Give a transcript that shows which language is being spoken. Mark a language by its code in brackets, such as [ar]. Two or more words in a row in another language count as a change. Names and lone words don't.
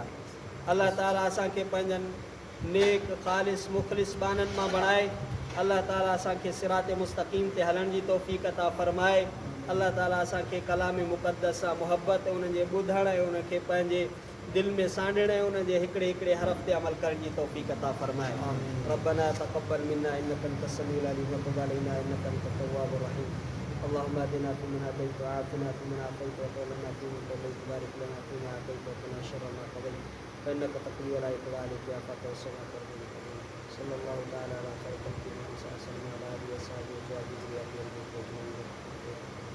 [sd] अल्लाह ताला असांखे पंहिंजनि नेक ख़ालिस मुख़लिस बाननि मां बणाए। अल्लाह ताला असांखे सिरात मुस्तक़ीम ते हलण जी तौफ़ीक़ अता फ़रमाए। अल्लाह ताला असांखे कलाम मुक़द्दस सां मुहबत, उनजे ॿुधण ऐं उनखे पंहिंजे दिलि में सांढण ऐं उनजे हिकिड़े हिकिड़े हरफ़ ते अमल करण जी तौफ़ीक़ अता फ़रमाए। [ar] ربنا تقبل منا إنك أنت السميع العليم وتب علينا إنك أنت التواب الرحيم. اللهم اهدنا فيمن هديت وعافنا فيمن عافيت وتولنا فيمن توليت، بارك لنا فيما أعطيت وقنا شر ما قضيت، فإنك تقضي ولا يقضى عليك يا فاتح صلاة صلى الله تعالى على خير الخلق محمد صلى الله عليه وسلم وآله وصحابه أجمعين.